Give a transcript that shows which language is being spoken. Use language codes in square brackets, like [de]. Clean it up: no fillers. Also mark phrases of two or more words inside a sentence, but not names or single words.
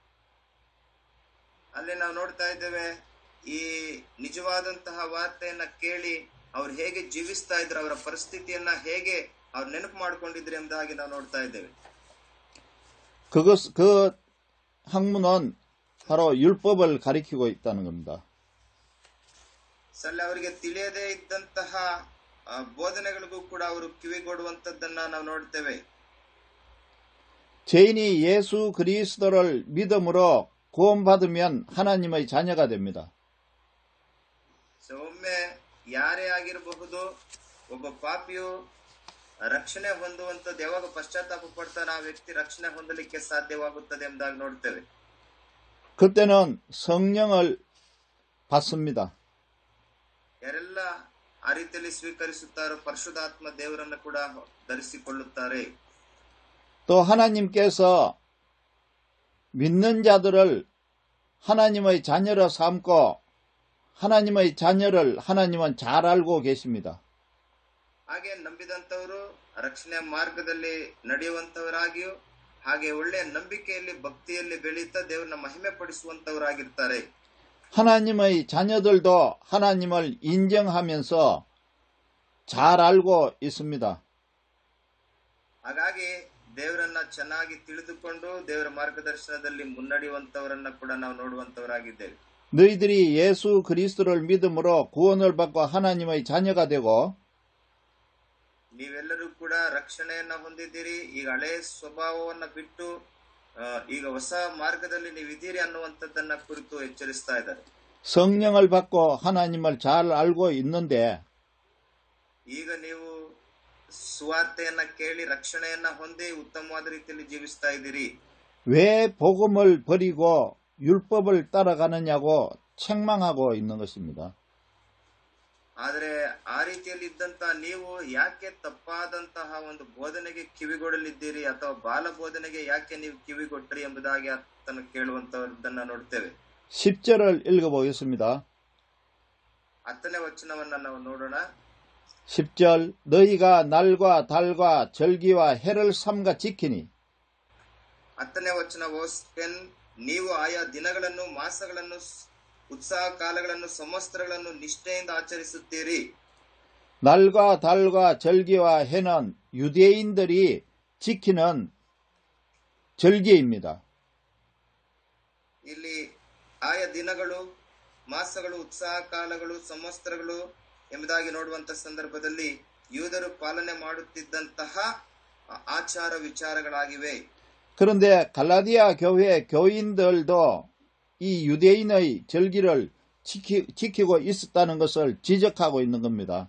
[kn] ಅಲ್ಲಿ ನಾವು ನೋಡ್ತಾ ಇದ್ದೇವೆ, ಈ ನಿಜವಾದಂತಹ ವಾರ್ತೆಯನ್ನ ಕೇಳಿ ಅವ್ರು ಹೇಗೆ ಜೀವಿಸ್ತಾ ಇದ್ರು, ಅವರ ಪರಿಸ್ಥಿತಿಯನ್ನ ಹೇಗೆ ಅವ್ರು ನೆನಪು ಮಾಡ್ಕೊಂಡಿದ್ರು ಎಂಬುದಾಗಿ ನಾವು ನೋಡ್ತಾ ಇದ್ದೇವೆ. [ko] 그 학문은 바로 율법을 가리키고 있다는 겁니다. [kn] ಅವರಿಗೆ ತಿಳಿಯದೇ ಇದ್ದಂತಹ ಬೋಧನೆಗಳಿಗೂ ಕೂಡ ಅವರು ಕಿವಿಗೊಡುವಂತದ್ದನ್ನ ನಾವು ನೋಡ್ತೇವೆ. [ko] 죄인이 예수 그리스도를 믿음으로 구원받으면 하나님의 자녀가 됩니다. [kn] ಒಮ್ಮೆ ಯಾರೇ ಆಗಿರಬಹುದು, ಒಬ್ಬ ಪಾಪಿಯು ರಕ್ಷಣೆ ಹೊಂದುವಂತದ್ದು ಯಾವಾಗ ಪಶ್ಚಾತ್ತಾಪ ಪಡ್ತಾನೆ ಆ ವ್ಯಕ್ತಿ ರಕ್ಷಣೆ ಹೊಂದಲಿಕ್ಕೆ ಸಾಧ್ಯವಾಗುತ್ತದೆ ಎಂಬುದಾಗಿ ನೋಡ್ತೇವೆ. [ko] 그때는 성령을 받습니다. [kn] ಯಾರೆಲ್ಲ ಆ ರೀತಿಯಲ್ಲಿ ಸ್ವೀಕರಿಸುತ್ತಾರೋ ಪರಿಶುದ್ಧಾತ್ಮ ದೇವರನ್ನು ಕೂಡ ಧರಿಸಿಕೊಳ್ಳುತ್ತಾರೆ. [ko] 또 하나님께서 믿는 자들을 하나님의 자녀로 삼고 하나님의 자녀를 하나님은 잘 알고 계십니다. [kn] ಹಾಗೆ ನಂಬಿದಂತವರು ರಕ್ಷಣೆಯ ಮಾರ್ಗದಲ್ಲಿ ನಡೆಯುವಂತವರಾಗಿಯೂ ಹಾಗೆ ಒಳ್ಳೆಯ ನಂಬಿಕೆಯಲ್ಲಿ ಭಕ್ತಿಯಲ್ಲಿ ಬೆಳೀತಾ ದೇವರನ್ನ ಮಹಿಮೆ ಪಡಿಸುವಂತವರಾಗಿರ್ತಾರೆ. [ko] 하나님의 자녀들도 하나님을 인정하면서 잘 알고 있습니다. [kn] ಹಾಗಾಗಿ ದೇವರನ್ನ ಚೆನ್ನಾಗಿ ತಿಳಿದುಕೊಂಡು ದೇವರ ಮಾರ್ಗದರ್ಶನದಲ್ಲಿ ಮುನ್ನಡೆಯುವಂತವರನ್ನ ಕೂಡ ನಾವು ನೋಡುವಂತವರಾಗಿದ್ದೇವೆ. [ko] 너희들이 예수 그리스도를 믿음으로 구원을 받고 하나님의 자녀가 되고 [kn] ನೀವೆಲ್ಲರೂ ಕೂಡ ರಕ್ಷಣೆಯನ್ನ ಹೊಂದಿದ್ದೀರಿ, ಈಗ ಹಳೆ ಸ್ವಭಾವವನ್ನ ಬಿಟ್ಟು ಈಗ ಹೊಸ ಮಾರ್ಗದಲ್ಲಿ ನೀವಿದ್ದೀರಿ ಅನ್ನುವಂಥದ್ದನ್ನ ಕುರಿತು ಎಚ್ಚರಿಸ್ತಾ ಇದ್ದಾರೆ. [ko] 성령을 받고 하나님을 잘 알고 있는데 [kn] ಈಗ ನೀವು ಸುವಾರ್ತೆಯನ್ನ ಕೇಳಿ ರಕ್ಷಣೆಯನ್ನ ಹೊಂದಿ ಉತ್ತಮವಾದ ರೀತಿಯಲ್ಲಿ ಜೀವಿಸ್ತಾ ಇದ್ದೀರಿ. [ko] 왜 복음을 버리고 율법을 따라가느냐고 책망하고 있는 것입니다. [kn] ಆದರೆ ಆ ರೀತಿಯಲ್ಲಿ ಇದ್ದಂತ ನೀವು ಯಾಕೆ ತಪ್ಪಾದಂತಹ ಒಂದು ಬೋಧನೆಗೆ ಕಿವಿಗೊಡಲಿದ್ದೀರಿ ಅಥವಾ ಬಾಲ ಬೋಧನೆಗೆ ಯಾಕೆ ನೀವು ಕಿವಿಗೊಟ್ರಿ ಎಂಬುದಾಗಿ ಆತನು ಕೇಳುವಂತವರದನ್ನ ನೋಡ್ತೇವೆ. [ko] 10절을 읽어보겠습니다. [kn] 10ನೇ ವಚನವನ್ನ ನಾವು ನೋಡೋಣ. [ko] 10절 너희가 날과 달과 절기와 해를 삼가 지키니 [kn] 10ನೇ ವಚನ ಓದ್ತೇನೆ. ನೀವು ಆಯಾ ದಿನಗಳನ್ನು ಮಾಸಗಳನ್ನು ಉತ್ಸಾಹ ಕಾಲಗಳನ್ನು ಸಂವತ್ಸರಗಳನ್ನು ನಿಷ್ಠೆಯಿಂದ ಆಚರಿಸುತ್ತೀರಿ. [ko] 날과 달과 절기와 해는 유대인들이 지키는 절기입니다. [kn] ಇಲ್ಲಿ ಆಯಾ ದಿನಗಳು, ಮಾಸಗಳು, ಉತ್ಸಾಹ ಕಾಲಗಳು, ಸಂವತ್ಸರಗಳು ಎಂಬುದಾಗಿ ನೋಡುವಂತ ಸಂದರ್ಭದಲ್ಲಿ ಯೂದರು ಪಾಲನೆ ಮಾಡುತ್ತಿದ್ದಂತಹ ಆಚಾರ ವಿಚಾರಗಳಾಗಿವೆ. [ko] 그런데 갈라디아 교회 교인들도 이 유대인의 절기를 지키고 있었다는 것을 지적하고 있는 겁니다.